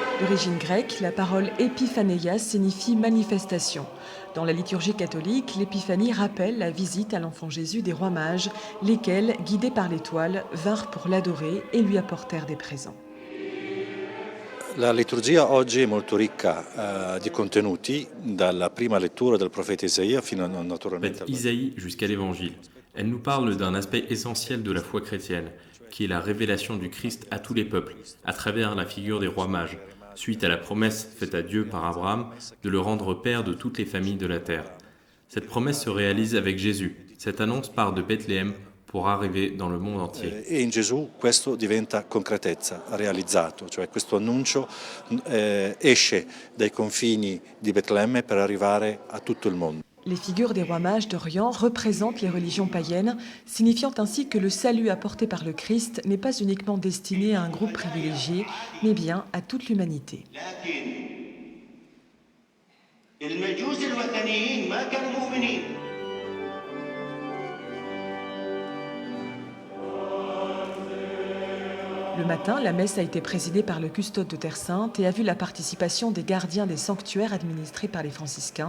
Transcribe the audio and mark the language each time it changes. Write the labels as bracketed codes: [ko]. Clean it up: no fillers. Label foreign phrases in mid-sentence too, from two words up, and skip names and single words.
[fr] d'origine grecque, la parole épiphanéia signifie manifestation. Dans la liturgie catholique, l'épiphanie rappelle la visite à l'enfant Jésus des rois mages, lesquels, guidés par l'étoile, vinrent pour l'adorer et lui apportèrent des présents. [it] La liturgia oggi è molto ricca di contenuti, dalla prima lettura del profeta Isaia fino naturalmente [fr] Isaïe jusqu'à l'Évangile. Elle nous parle d'un aspect essentiel de la foi chrétienne, qui est la révélation du Christ à tous les peuples, à travers la figure des rois mages, suite à la promesse faite à Dieu par Abraham de le rendre père de toutes les familles de la terre. Cette promesse se réalise avec Jésus. Cette annonce part de Bethléem pour arriver dans le monde entier. [it] E in Gesù questo diventa concretezza, realizzato, cioè questo annuncio esce dai confini di Betlemme per arrivare a tutto il mondo. [fr] Les figures des rois mages d'Orient représentent les religions païennes, signifiant ainsi que le salut apporté par le Christ n'est pas uniquement destiné à un groupe privilégié, mais bien à toute l'humanité. Le matin, la messe a été présidée par le custode de Terre Sainte et a vu la participation des gardiens des sanctuaires administrés par les franciscains.